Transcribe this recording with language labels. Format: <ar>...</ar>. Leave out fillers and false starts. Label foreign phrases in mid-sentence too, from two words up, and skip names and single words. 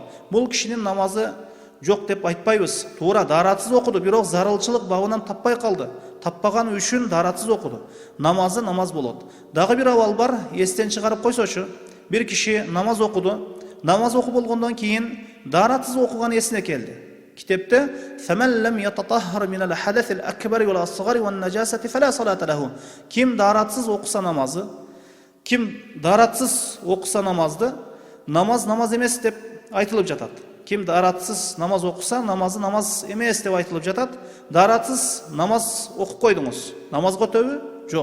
<ky>Бул кишинин намазы жок деп айтпайбыз. Туура даратсыз окуду, бирок зарылчылык бабынан таппай калды. Таппаган үчүн даратсыз окуду. Намазы намаз болот. Дагы бир абал бар, эстен чыгарып койсочу. Бир киши намаз окуду. Намаз окуп болгондон кийин даратсыз окуган эсине келди.</ky> <ar>Китепте "فمن لم يتطهر من الحدث الأكبر والأصغر والنجاسة فلا صلاة له".</ar> <ky>Ким даратсыз окуса намазы, ким даратсыз окуса намазды, намаз эмес деп айтылып жатат. Ким даратсыз намаз окуса, намазы намаз эмес деп айтылып жатат. Даратсыз намаз окуп койдуңуз. Намазга өтөбү? Жок.</ky>